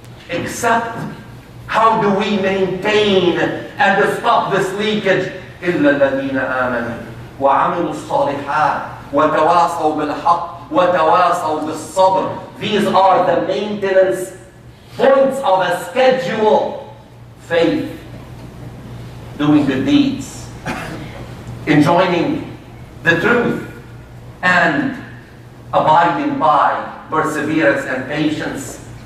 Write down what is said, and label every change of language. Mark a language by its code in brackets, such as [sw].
[en] Except, how do we maintain and stop this leakage? [ar] إلا الذين آمنوا وعملوا الصالحات وتواصوا بالحق وتواصوا بالصبر. [en] These are the maintenance points of a schedule. Faith, doing good deeds, enjoining the truth, and abiding by perseverance and patience.